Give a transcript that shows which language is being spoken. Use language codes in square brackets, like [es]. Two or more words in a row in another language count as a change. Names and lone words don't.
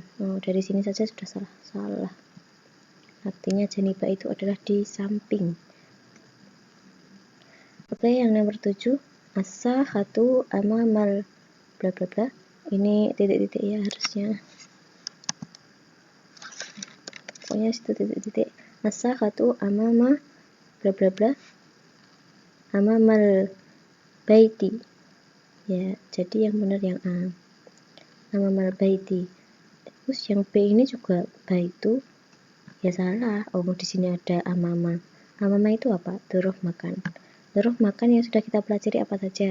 [id] Dari sini saja sudah salah. Artinya janibah itu adalah di samping. Oke, yang nomor 7, [ar] الساحة أمام [id] bla bla bla. Ini titik-titik ya harusnya. Pokoknya situ titik-titik. [ar] الساحة أمام [id] bla bla bla. [ar] أمام البيت. [id] Ya, jadi yang benar yang A. [ar] أمام البيت. [id] Terus yang B ini juga baitu. Ya salah. Di sini ada amama. Amama itu apa? [ar] ظرف مكان. ظرف مكان [id] yang sudah kita pelajari apa saja?